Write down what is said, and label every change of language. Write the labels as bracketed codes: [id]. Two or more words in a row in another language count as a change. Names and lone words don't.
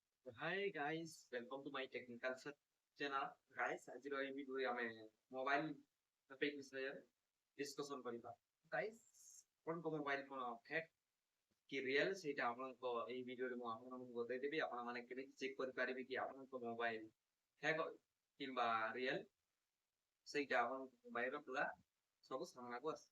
[en] Hi guys, welcome to my technical channel. Guys, [or] ଆଜିର ଏହି ଭିଡିଓରେ ଆମେ [en] mobile topic [or] ବିଷୟରେ ଡିସ୍କସନ କରିବା। Guys, ଆପଣଙ୍କ ମୋବାଇଲ କଣ ଫେକ୍ କି ରିଏଲ ସେଇଟା ଆପଣଙ୍କ ଏହି ଭିଡିଓରେ ମୁଁ ଆପଣମାନଙ୍କୁ ବତେଇଦେବି। ଆପଣମାନେ କେମିତି ଚେକ୍ କରିପାରିବେ କି ଆପଣଙ୍କ ମୋବାଇଲ ଫେକ୍ କିମ୍ବା ରିଏଲ ସେଇଟା ଆପଣଙ୍କ ମୋବାଇଲର ପୁରା ସବୁ ସାମ୍ନାକୁ ଆସେ।